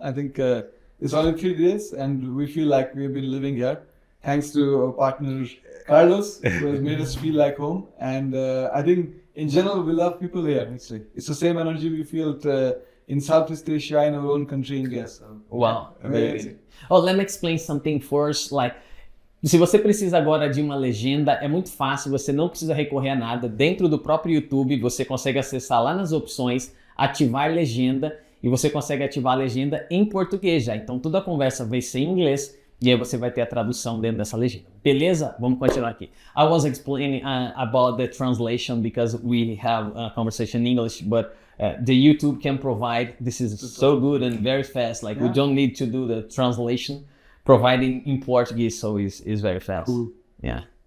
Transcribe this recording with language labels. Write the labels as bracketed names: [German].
[English] I think it's only 3 days and we feel like we've been living here. Thanks to our partner Carlos, who has made us feel like home. And I think in general, we love people here. Actually, it's the same energy we feel in Southeast Asia, in our own country, India. So, wow, amazing. Oh, let me explain something first. [Portuguese] Like, se você precisa agora de uma legenda, é muito fácil. Você não precisa recorrer a nada. Dentro do próprio YouTube, você consegue acessar lá nas opções, ativar legenda, e você consegue ativar a legenda em português já. Então, toda a conversa vai ser em inglês. E aí você vai ter a tradução dentro dessa legenda. Beleza? Vamos continuar aqui. [English] I was explaining about the translation because we have a conversation in English, but the YouTube can provide, this is so good and very fast, like we don't need to do the translation, providing in Portuguese, so it's very fast. Cool. Yeah.